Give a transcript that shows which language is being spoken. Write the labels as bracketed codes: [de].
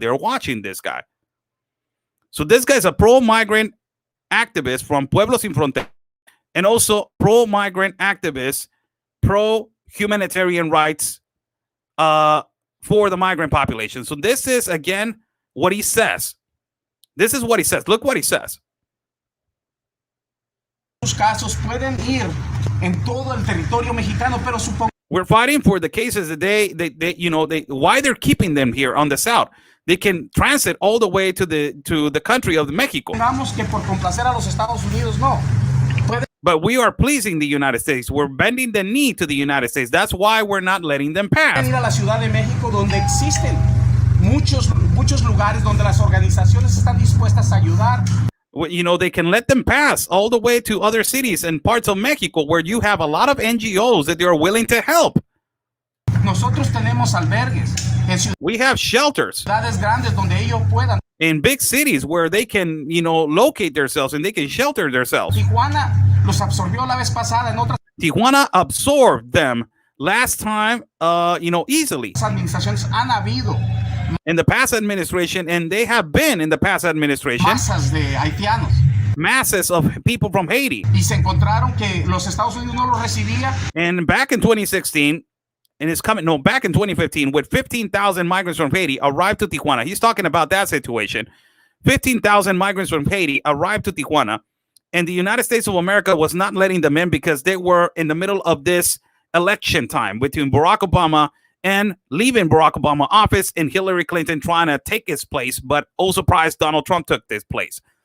[en] They're watching this guy. So this guy's a pro-migrant activist from Pueblos Sin Fronteras, and also pro-migrant activist, pro-humanitarian rights for the migrant population. So this is, again, what he says. This is what he says. Look what he says. [es] casos pueden ir en todo el territorio mexicano, pero supongo. [en] We're fighting for the cases that why they're keeping them here on the South. They can transit all the way to the country of Mexico. [es] Digamos que por complacer a los Estados Unidos, no. [en] But we are pleasing the United States. We're bending the knee to the United States. That's why we're not letting them pass. [es] Ir a la Ciudad de México, donde existen muchos lugares donde las organizaciones están dispuestas a ayudar. [en] They can let them pass all the way to other cities and parts of Mexico where you have a lot of NGOs that they are willing to help. [es] Nosotros tenemos albergues [en] we have shelters [es] ciudades grandes donde ellos puedan. [en] In big cities where they can, locate themselves and they can shelter themselves. [es] Tijuana los absorbió la vez pasada en otras. [en] Tijuana absorbed them last time, easily. [es] Las administraciones han habido [en] in the past administration, and they have been in the past administration. [es] Masas de haitianos. [en] Masses of people from Haiti. [es] Y se encontraron que los Estados Unidos no los recibía. [en] And back in 2016, back in 2015, with 15,000 migrants from Haiti arrived to Tijuana. He's talking about that situation. 15,000 migrants from Haiti arrived to Tijuana, and the United States of America was not letting them in because they were in the middle of this election time between Barack Obama and leaving Barack Obama office and Hillary Clinton trying to take his place, but oh surprise, Donald Trump took this place.